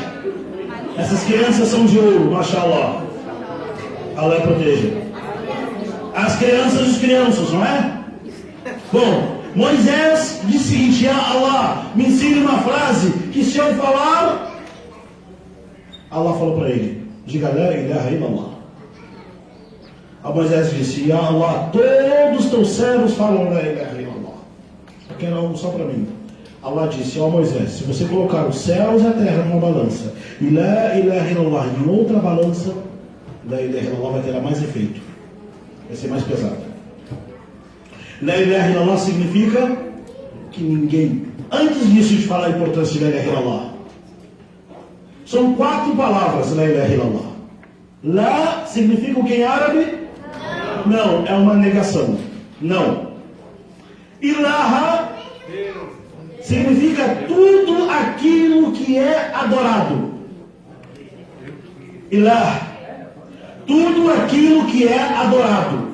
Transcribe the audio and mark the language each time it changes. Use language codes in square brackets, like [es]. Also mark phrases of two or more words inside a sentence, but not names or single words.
[pt] Essas crianças são de ouro, mashallah. Allah proteja. As crianças e os crianças, não é? Bom, Moisés disse o seguinte: [ar] Ya Allah, [pt] me ensine uma frase que se eu falar, Allah falou para ele: diga [ar] La ilaha illallah. [pt] A Moisés disse: [ar] Ya Allah, [pt] todos os teus servos falam [ar] La ilaha illallah. [pt] Eu quero algo só para mim. Allah disse: ó Moisés, se você colocar os céus e a terra numa balança e [ar] La ilaha illallah [pt] em outra balança, [ar] La ilaha illallah [pt] vai ter mais efeito, vai ser mais pesado. [ar] La ilaha illallah [pt] significa que ninguém, antes disso de falar a importância de [ar] La ilaha illallah, [pt] são 4 palavras [ar] La ilaha illallah. [pt] La significa o que em árabe? Não, é uma negação. Não. Ilaha significa tudo aquilo que é adorado. Ilah. Tudo aquilo que é adorado.